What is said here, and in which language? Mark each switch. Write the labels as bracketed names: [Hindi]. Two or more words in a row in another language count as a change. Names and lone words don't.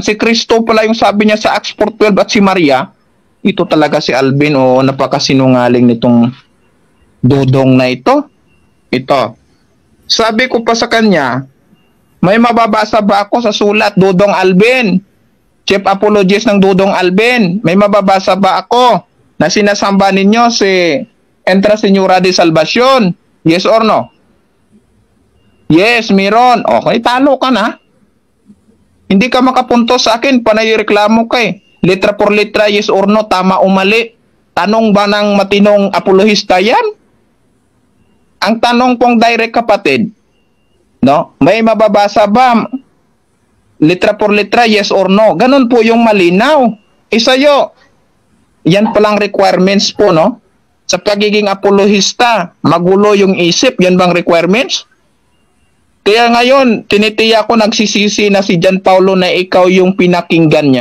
[Filipino] Si Kristo pala yung sabi niya sa Acts 4:12 at si Maria. Ito talaga si Alvin, napakasinungaling nitong dudong na ito. Ito. Sabi ko pa sa kanya, may mababasa ba ako sa sulat, Dudong Alvin? Chief apologist ng Dudong Alvin. May mababasa ba ako na sinasamba ninyo si Entra Señora de Salvación? [English] Yes or no? Yes, [Filipino] meron. Okay, talo ka na. Hindi ka makapunto sa akin, panay reklamo ka eh. [Spanish] Letra por letra, [English] yes or no, [Filipino] tama o mali. Tanong ba ng matinong apologista yan? Ang tanong pong direct, kapatid, no? May mababasa ba? [Spanish] Letra por letra, [English] yes or no? [Filipino] Ganun po yung malinaw. Sa'yo, yan palang requirements po, no? Sa pagiging apologista, magulo yung isip, yan bang requirements? Kaya ngayon, tinitiya ko, nagsisisi na si John Paulo na ikaw yung pinakinggan niya.